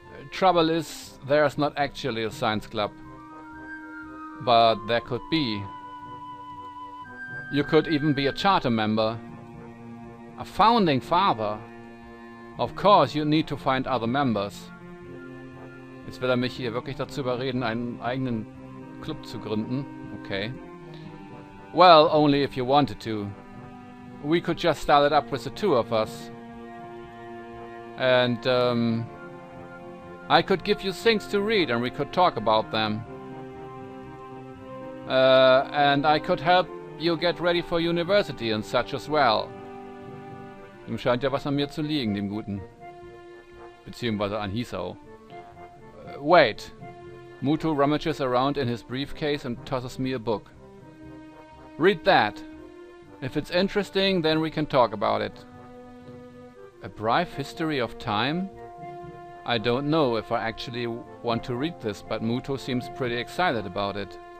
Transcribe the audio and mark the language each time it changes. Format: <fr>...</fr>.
<en>Trouble is, there's not actually a science club. But there could be. You could even be a charter member. A founding father. Of course, you need to find other members.</en> <de>Jetzt will er mich hier wirklich dazu überreden, einen eigenen Club zu gründen. Okay.</de> <en>Well, only if you wanted to. We could just start it up with the two of us. And, I could give you things to read and we could talk about them. And I could help you get ready for university and such as well.</en> <de>Ihm scheint ja was an mir zu liegen, dem Guten. Beziehungsweise an Hisao.</de> <en>Wait. Muto rummages around in his briefcase and tosses me a book. Read that. If it's interesting, then we can talk about it. A brief history of time? I don't know if I actually want to read this, but Muto seems pretty excited about it.</en>